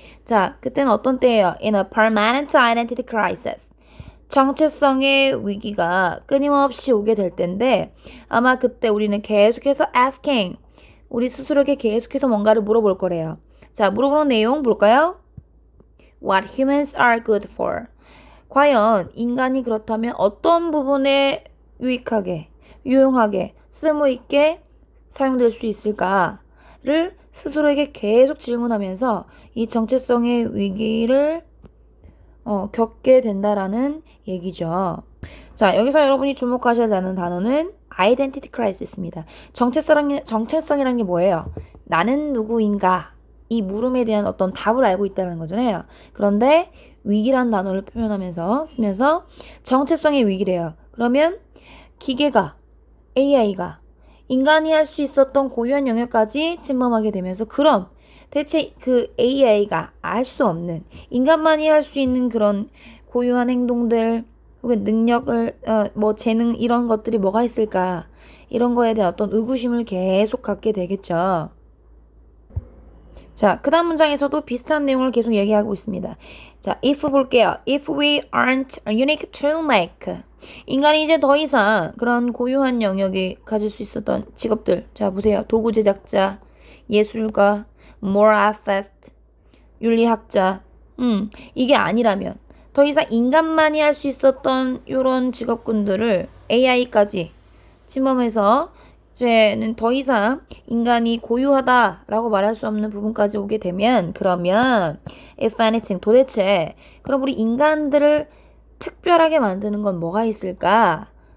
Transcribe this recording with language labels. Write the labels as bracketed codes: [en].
[ko] 자, 그때는 어떤 때예요? [en] In a permanent identity crisis. [ko] 정체성의 위기가 끊임없이 오게 될 텐데, 아마 그때 우리는 계속해서 asking, 우리 스스로에게 계속해서 뭔가를 물어볼 거래요. 자, 물어보는 내용 볼까요? [en] What humans are good for. [ko] 과연 인간이 그렇다면 어떤 부분에 유익하게, 유용하게, 쓸모있게 사용될 수 있을까를 스스로에게 계속 질문하면서 이 정체성의 위기를 겪게 된다라는 얘기죠. 자, 여기서 여러분이 주목하셔야 하는 단어는 identity crisis입니다. 정체성이라는 게 뭐예요? 나는 누구인가? 이 물음에 대한 어떤 답을 알고 있다는 거잖아요. 그런데 위기란 단어를 표현하면서 쓰면서 정체성의 위기래요. 그러면 기계가, AI가 인간이 할 수 있었던 고유한 영역까지 침범하게 되면서 그럼 대체 그 AI가 알 수 없는 인간만이 할 수 있는 그런 고유한 행동들 혹은 능력을 재능 이런 것들이 뭐가 있을까? 이런 거에 대한 어떤 의구심을 계속 갖게 되겠죠. 자, 그 다음 문장에서도 비슷한 내용을 계속 얘기하고 있습니다. 자, if 볼게요. [en] If we aren't unique to make. [ko] 인간이 이제 더 이상 그런 고유한 영역이 가질 수 있었던 직업들. 자, 보세요. 도구 제작자, 예술가, moral artist, 윤리학자. 이게 아니라면 더 이상 인간만이 할 수 있었던 이런 직업군들을 AI까지 침범해서 이제는 더 이상 인간이 고유하다라고 말할 수 없는 부분까지 오게 되면 그러면 [en] if anything [ko] 도대체 그럼 우리 인간들을 특별하게 만드는 건 뭐가 있을까?